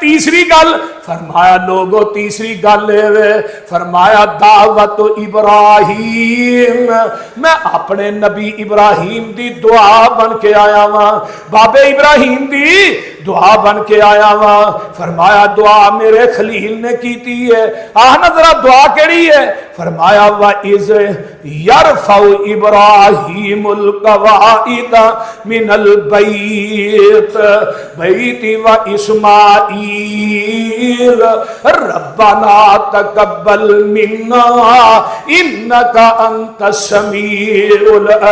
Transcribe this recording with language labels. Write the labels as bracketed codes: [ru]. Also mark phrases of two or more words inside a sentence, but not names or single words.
[pa] تیسری گل فرمایا لوگو تیسری گل فرمایا دعوت ابراہیم میں اپنے نبی ابراہیم دی دعا بن کے آیا واں بابے ابراہیم دی دعا بن کے آیا واں فرمایا دعا میرے خلیل نے کیتی ہے آہ نظرا دعا کیہڑی ہے فرمایا [ar] وإذ يرفع إبراهيم القواعد من البيت البيت و وإسماعيل ربنا تقبل منا إنك أنت السميع